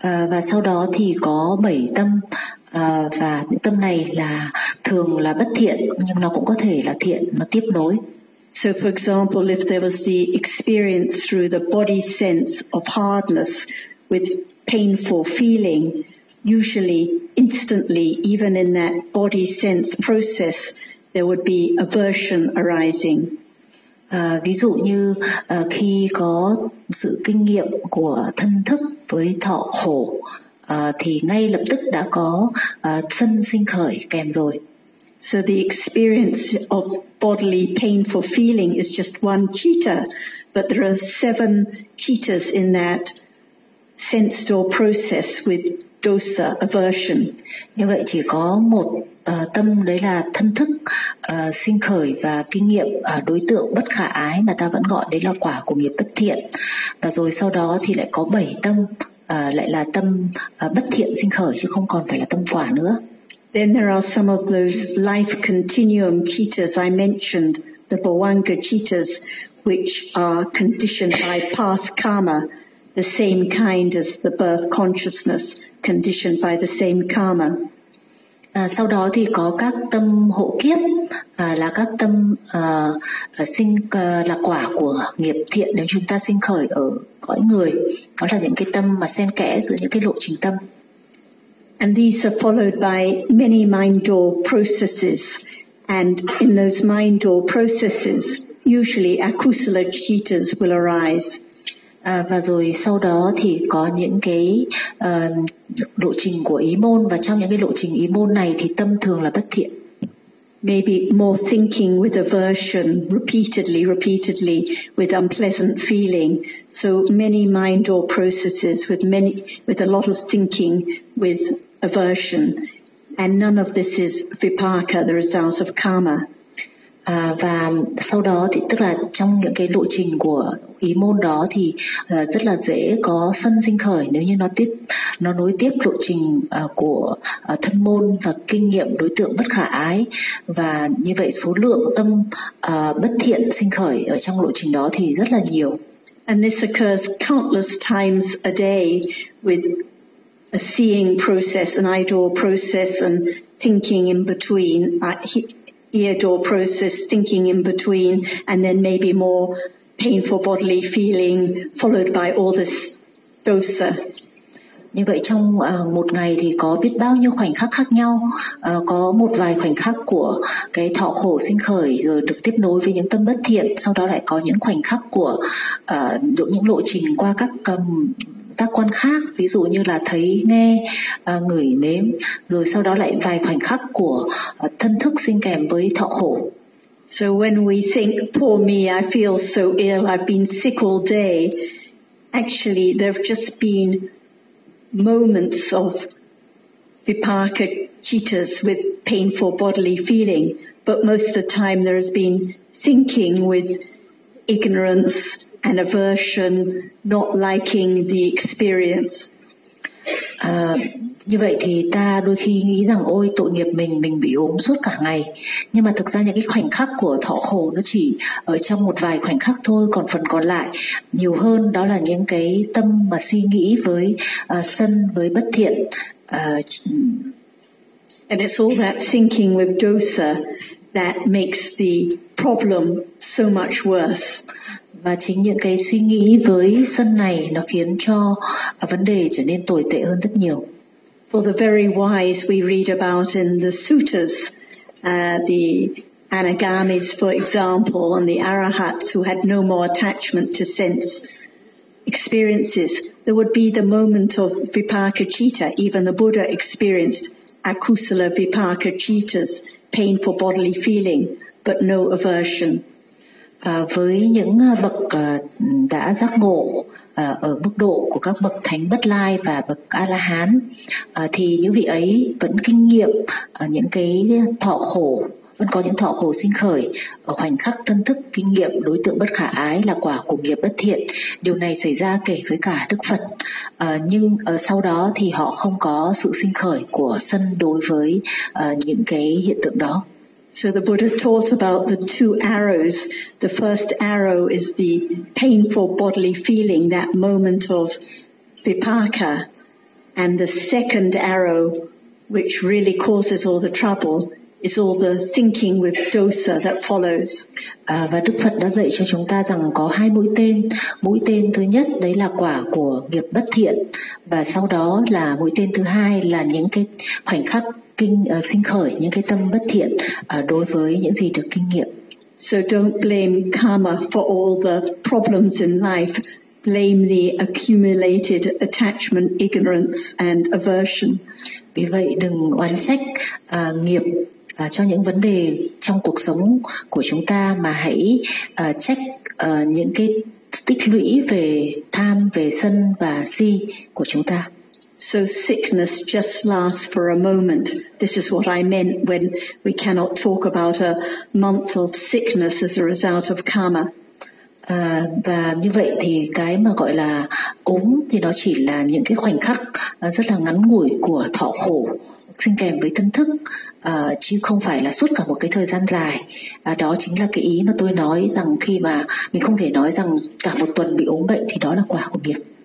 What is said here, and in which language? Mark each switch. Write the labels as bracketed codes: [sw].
[vi] Và sau đó thì có bảy tâm và tâm này là thường là bất thiện nhưng nó cũng có thể là thiện, nó tiếp nối. [en] So for example, if there was the experience through the body sense of hardness with painful feeling, usually instantly, even in that body sense process, there would be aversion arising. [vi] Ví dụ như khi có sự kinh nghiệm của thân thức với thọ khổ, thì ngay lập tức đã có sân sinh khởi kèm rồi. [en] So the experience of bodily painful feeling is just one citta, but there are seven cittas in that sense door process with dosa aversion. [vi] Như vậy chỉ có một tâm đấy là thân thức sinh khởi và kinh nghiệm đối tượng bất khả ái mà ta vẫn gọi đấy là quả của nghiệp bất thiện. Và rồi sau đó thì lại có bảy tâm lại là tâm bất thiện sinh khởi chứ không còn phải là tâm quả nữa. [en] Then there are some of those life continuum cittas I mentioned, the bhavanga cittas, which are conditioned by past karma, the same kind as the birth consciousness, conditioned by the same karma. [vi] Sau đó thì có các tâm hộ kiếp là các tâm sinh là quả của nghiệp thiện nếu chúng ta sinh khởi ở cõi người, đó là những cái tâm mà xen kẽ giữa những cái lộ trình tâm. [en] And these are followed by many mind door processes. And in those mind door processes, usually akusala cittas will arise. [vi] Và rồi sau đó thì có những cái lộ trình của ý môn và trong những cái lộ trình ý môn này thì tâm thường là bất thiện. [en] Maybe more thinking with aversion repeatedly with unpleasant feeling. So many mind door processes with a lot of thinking with aversion, and none of this is vipaka, the result of karma. [vi] Và sau đó thì tức là trong những cái lộ trình của ý môn đó thì rất là dễ có sân sinh khởi nếu như nó nối tiếp lộ trình của thân môn và kinh nghiệm đối tượng bất khả ái, và như vậy số lượng tâm bất thiện sinh khởi ở trong lộ trình đó thì rất là nhiều. [en] And this occurs countless times a day with a seeing process, an eye door process, and thinking in between, ear door process, thinking in between, and then maybe more painful bodily feeling followed by all this dosa. [vi] Như vậy trong một ngày thì có biết bao nhiêu khoảnh khắc khác nhau, có một vài khoảnh khắc của cái thọ khổ sinh khởi rồi được tiếp nối với những tâm bất thiện, sau đó lại có những khoảnh khắc của những lộ trình qua các các quan khác, ví dụ như là thấy, nghe, ngửi, nếm, rồi sau đó lại vài khoảnh khắc của thân thức sinh kèm với thọ khổ. [en] So when we think, poor me, I feel so ill, I've been sick all day, actually there have just been moments of vipaka cittas with painful bodily feeling, But most of the time there has been thinking with ignorance and aversion, not liking the experience. [vi] Như vậy thì ta đôi khi nghĩ rằng ôi tội nghiệp mình bị ốm suốt cả ngày. Nhưng mà thực ra những cái khoảnh khắc của thọ khổ nó chỉ ở trong một vài khoảnh khắc thôi, còn phần còn lại nhiều hơn đó là những cái tâm mà suy nghĩ với sân, với bất thiện. [en] And it's all that thinking with dosa that makes the problem so much worse. [vi] Và chính những cái suy nghĩ với sân này nó khiến cho vấn đề trở nên tồi tệ hơn rất nhiều. [en] For the very wise we read about in the suttas, the anagamis, for example, and the arahats who had no more attachment to sense experiences, there would be the moment of vipakacitta. Even the Buddha experienced akusala vipakacittas, painful bodily feeling, but no aversion. [vi] Với những bậc đã giác ngộ ở mức độ của các bậc thánh bất lai và bậc A-la-hán thì những vị ấy vẫn kinh nghiệm những cái thọ khổ, vẫn có những thọ khổ sinh khởi ở khoảnh khắc thân thức kinh nghiệm đối tượng bất khả ái là quả của nghiệp bất thiện. Điều này xảy ra kể với cả Đức Phật, nhưng sau đó thì họ không có sự sinh khởi của sân đối với những cái hiện tượng đó. [en] So the Buddha taught about the two arrows. The first arrow is the painful bodily feeling, that moment of vipaka. And the second arrow, which really causes all the trouble, is all the thinking with dosa that follows. [vi] Và Đức Phật đã dạy cho chúng ta rằng có hai mũi tên. Mũi tên thứ nhất đấy là quả của nghiệp bất thiện. Và sau đó là mũi tên thứ hai là những cái khoảnh khắc kinh sinh khởi, những cái tâm bất thiện đối với những gì được kinh nghiệm. [en] So don't blame karma for all the problems in life. Blame the accumulated attachment, ignorance and aversion. [vi] Vì vậy đừng oán trách nghiệp cho những vấn đề trong cuộc sống của chúng ta, mà hãy trách những cái tích lũy về tham, về sân và si của chúng ta. [en] So sickness just lasts for a moment. This is what I meant when we cannot talk about a month of sickness as a result of karma. [vi] Và như vậy thì cái mà gọi là ốm thì nó chỉ là những cái khoảnh khắc rất là ngắn ngủi của thọ khổ sinh kèm với thân thức, chứ không phải là suốt cả một cái thời gian dài. Đó chính là cái ý mà tôi nói rằng khi mà mình không thể nói rằng cả một tuần bị ốm bệnh thì đó là quả của nghiệp.